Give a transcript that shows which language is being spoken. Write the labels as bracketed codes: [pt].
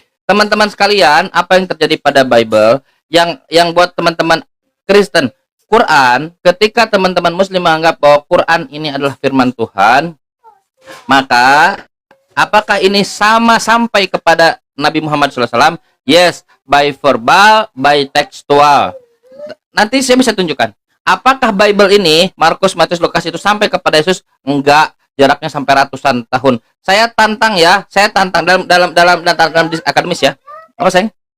[id] Teman-teman sekalian, apa yang terjadi pada Bible yang buat teman-teman Kristen, Quran, ketika teman-teman Muslim menganggap bahwa Quran ini adalah firman Tuhan, maka apakah ini sama sampai kepada Nabi Muhammad SAW? [en] Yes, by verbal, by textual. [id] Nanti saya bisa tunjukkan. Apakah Bible ini, Markus, Matius, Lukas itu sampai kepada Yesus? Enggak, jaraknya sampai ratusan tahun. Saya tantang ya, dalam akademis ya. Apa sayang?